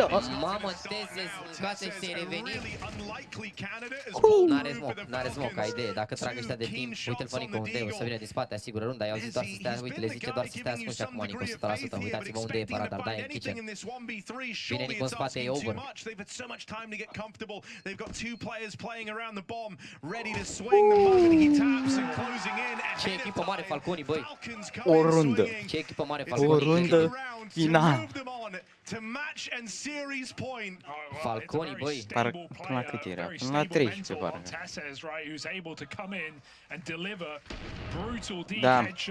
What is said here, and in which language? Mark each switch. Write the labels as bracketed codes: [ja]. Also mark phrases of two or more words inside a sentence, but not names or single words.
[ro] Mamă, Teze, mâncase și se-i reveni. N-are smoke, ai idee, dacă trag ăștia de timp, uite-l pe Nico unde e, o să vină din spate, asigură runda, i-au zis doar să stea, uite, le zice doar să stea ascunși acum Nico, 100%, uitați-vă unde e Paradar, da, e în kitchen. Vine Nico în spate, e over. [en] They've got two players playing around the bomb, ready to swing the moment he taps and closing in. [ro] Ce echipă mare Falconi, băi! O rundă! Ce echipă mare Falconi! O rundă final! Falconi, băi! Până la cât era? Până la 13, parcă. Da.